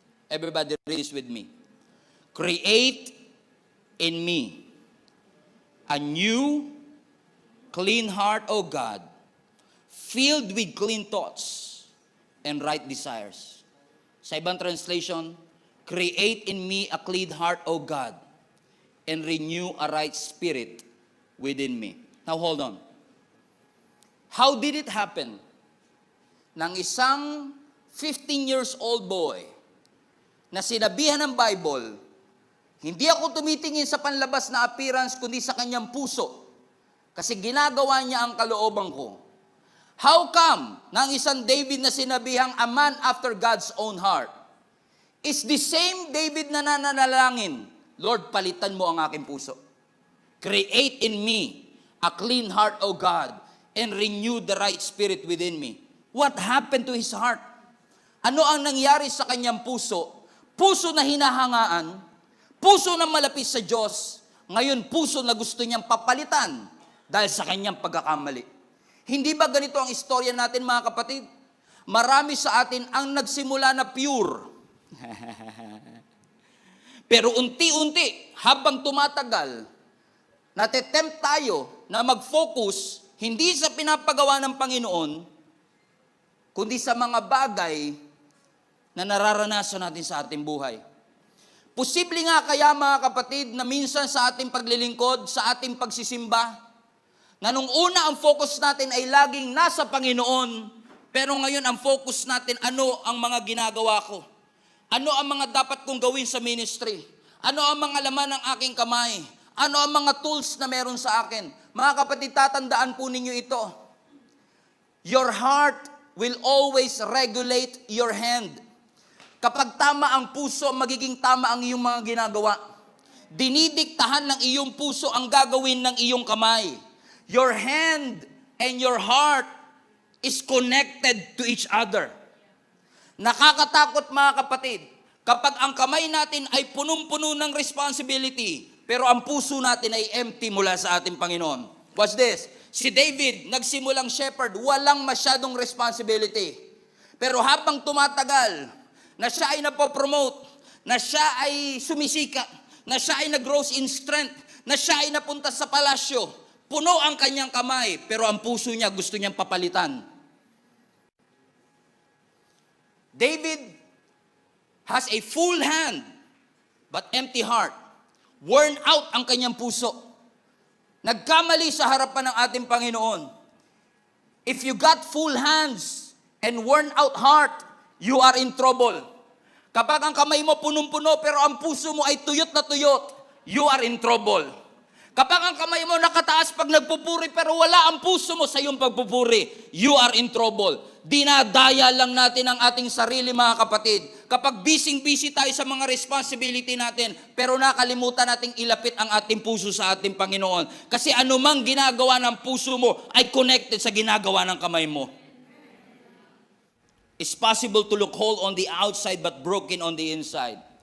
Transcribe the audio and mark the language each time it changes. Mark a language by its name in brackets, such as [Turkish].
[English] Everybody read this with me. Create in me a new, clean heart, O God, filled with clean thoughts and right desires. [Filipino] Sa ibang translation, [English] create in me a clean heart, O God, and renew a right spirit within me. Now hold on. How did it happen? Nang isang 15 years old boy [Filipino] na sinabihan ng Bible, hindi ako tumitingin sa panlabas na appearance kundi sa kanyang puso kasi ginagawa niya ang kalooban ko. [English] How come [Filipino] na ang isang David na sinabihang [English] a man after God's own heart is the same David [Filipino] na nananalangin, [English] Lord, [Filipino] palitan mo ang aking puso. [English] Create in me a clean heart, O God, and renew the right spirit within me. What happened to his heart? [Filipino] Ano ang nangyari sa kanyang puso? Puso na hinahangaan, puso na malapit sa Diyos, ngayon puso na gusto niyang papalitan dahil sa kanyang pagkakamali. Hindi ba ganito ang istorya natin, mga kapatid? Marami sa atin ang nagsimula na pure. Pero unti-unti, habang tumatagal, natetempt tayo na mag-focus hindi sa pinapagawa ng Panginoon, kundi sa mga bagay na nararanasan natin sa ating buhay. Posible nga kaya, mga kapatid, na minsan sa ating paglilingkod, sa ating pagsisimba, na nung una ang focus natin ay laging nasa Panginoon, pero ngayon ang focus natin, ano ang mga ginagawa ko? Ano ang mga dapat kong gawin sa ministry? Ano ang mga laman ng aking kamay? Ano ang mga tools na meron sa akin? Mga kapatid, tatandaan po ninyo ito. [English] Your heart will always regulate your hand. [Filipino] Kapag tama ang puso, magiging tama ang iyong mga ginagawa. Dinidiktahan ng iyong puso ang gagawin ng iyong kamay. [English] Your hand and your heart is connected to each other. [Filipino] Nakakatakot, mga kapatid, kapag ang kamay natin ay punong-puno ng responsibility, pero ang puso natin ay empty mula sa ating Panginoon. [English] Watch this. [Filipino] Si David, nagsimulang shepherd, walang masyadong responsibility. Pero habang tumatagal, na siya ay napopromote, na siya ay sumisika, na siya ay nag-grow in strength, na siya ay napunta sa palasyo, puno ang kanyang kamay, pero ang puso niya gusto niyang papalitan. [English] David has a full hand, but empty heart. [Filipino] Worn out ang kanyang puso. Nagkamali sa harapan ng ating Panginoon. [English] If you got full hands and worn out heart, you are in trouble. [Filipino] Kapag ang kamay mo punong-puno pero ang puso mo ay tuyot na tuyot, [English] you are in trouble. [Filipino] Kapag ang kamay mo nakataas pag nagpupuri pero wala ang puso mo sa iyong pagpupuri, [English] you are in trouble. [Filipino] Dinadaya lang natin ang ating sarili, mga kapatid. Kapag busy-busy tayo sa mga responsibility natin, pero nakalimutan nating ilapit ang ating puso sa ating Panginoon. Kasi anumang ginagawa ng puso mo ay connected sa ginagawa ng kamay mo. [English] It's possible to look whole on the outside but broken on the inside.